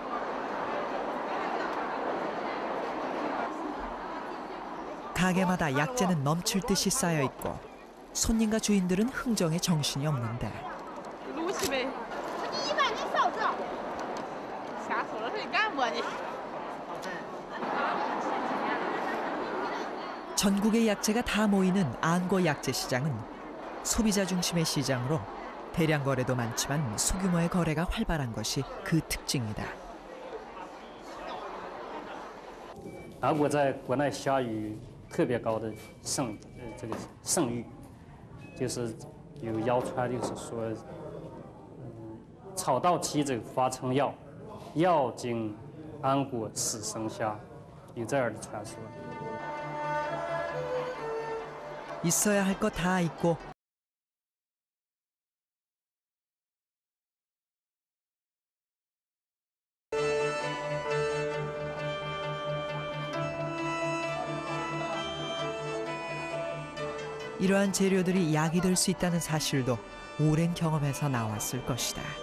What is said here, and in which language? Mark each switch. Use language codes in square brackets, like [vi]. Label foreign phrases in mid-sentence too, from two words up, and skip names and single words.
[ko] 가게마다 약재는 넘칠 듯이 쌓여 있고 손님과 주인들은 흥정에 정신이 없는데 전국의 약재가 다 모이는 안궈 약재시장은 소비자 중심의 시장으로 대량 거래도 많지만 소규모의 거래가 활발한 것이 그 특징이다. [zh] 安国在国内享誉特别高的盛誉，就是有谣传，就是说，草到其者发成药，药经安国始生香，有这样的传说。 [ko] 있어야 할 것 다 있고 이러한 재료들이 약이 될 수 있다는 사실도 오랜 경험에서 나왔을 것이다.